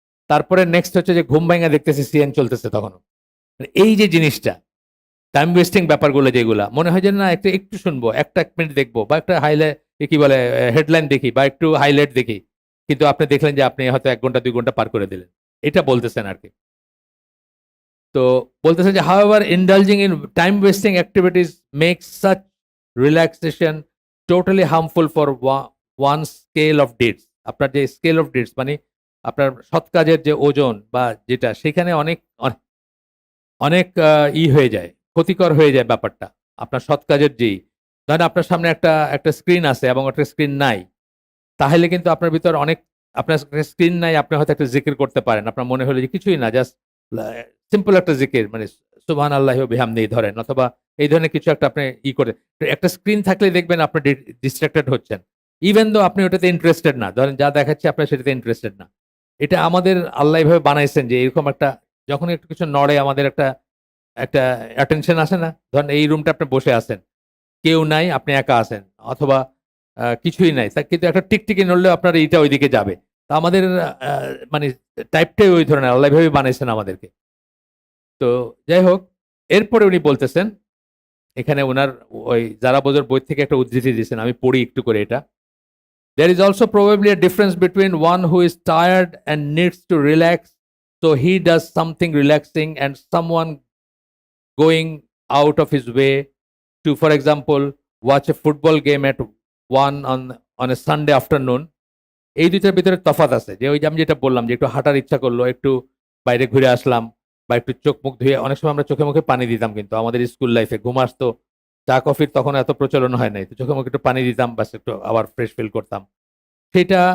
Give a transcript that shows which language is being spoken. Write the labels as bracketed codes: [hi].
[bn] তারপরে নেক্সট হচ্ছে যে ঘুম ভাইঙা দেখতেছি সিএন চলতেছে তখনো। মানে এই যে জিনিসটা, টাইম ওয়েস্টিং ব্যাপারগুলো যেগুলা, মনে হয় যে না একটু শুনবো, ১ মিনিট দেখবো, বা একটা কি বলে হেডলাইন দেখি, বা একটু হাইলাইট দেখি। কিন্তু আপনি দেখলেন যে আপনি হয়তো ১ ঘন্টা ২ ঘন্টা পার করে দিলেন। এটা বলতেছেন আরকি। তো বলতেছেন যে [en] however indulging in time wasting activities makes such relaxation totally harmful for one scale of deeds. [bn] আপনার যে স্কেল অফ ডিডস, মানে আপনার সৎ কাজের যে ওজন বা যেটা, সেখানে অনেক হয়ে যায়, ক্ষতিকর হয়ে যায় ব্যাপারটা। আপনার সৎ কাজের ধরেন আপনার সামনে একটা স্ক্রিন আছে এবং একটা স্ক্রিন নাই। তাহলে কিন্তু আপনার ভিতর আপনার স্ক্রিন নাই, আপনি হয়তো একটা জিকির করতে পারেন। আপনার মনে হলো যে কিছুই না, জাস্ট লা সিম্পল একটা জিকির, মানে [ar] সুবহানাল্লাহি ওয়া বিহামদিহি [bn] ধরেন, অথবা এই ধরনের কিছু একটা আপনি করে। একটা স্ক্রিন থাকলেই দেখবেন আপনি ডিস্ট্রাক্টেড হচ্ছেন। ইভেন দো আপনি ওটাতে ইন্টারেস্টেড না। ধরেন যা দেখাচ্ছে আপনি সেটাতে ইন্টারেস্টেড না। এটা আমাদের আল্লাহ এভাবে বানাইছেন যে এরকম একটা, যখন একটু কিছু নড়ে আমাদের একটা একটা অ্যাটেনশন আসে না? ধরেন এই রুমটা আপনি বসে আছেন। কেউ নাই, আপনি একা আছেন, অথবা কিছুই নাই। কিন্তু একটা টিকটিকি নড়লেও আপনার এইটা ঐদিকে যাবে। তো আমাদের আ মানে টাইপটাই ওই ধরনের, আল্লাহ এভাবেই বানাইছেন আমাদেরকে। তো যাই হোক, এরপরে উনি বলতেছেন, এখানে উনার ওই জারা বোজোর বই থেকে একটা উদ্ধৃতি দিয়েছেন। আমি পড়ি একটু করে এটা। [en] "There is also probably a difference between one who is tired and needs to relax So he does something relaxing, and someone going out of his way to, for example, watch a football game at 1 on a Sunday afternoon. [bn] এই দুইটার ভিতরে তফাৎ আছে, যে ওই যে আমি যেটা বললাম যে একটু হাঁটার ইচ্ছা করলো, একটু বাইরে ঘুরে আসলাম, বা একটু চোখ মুখ ধুয়ে, অনেক সময় আমরা চোখে মুখে পানি দিতাম, কিন্তু আমাদের স্কুল লাইফে ঘুম আসতো, চা কফির তখন এত প্রচলন হয় নাই, তো চোখে মুখে একটু পানি দিতাম, বাস একটু আবার ফ্রেশ ফিল করতাম সেটা।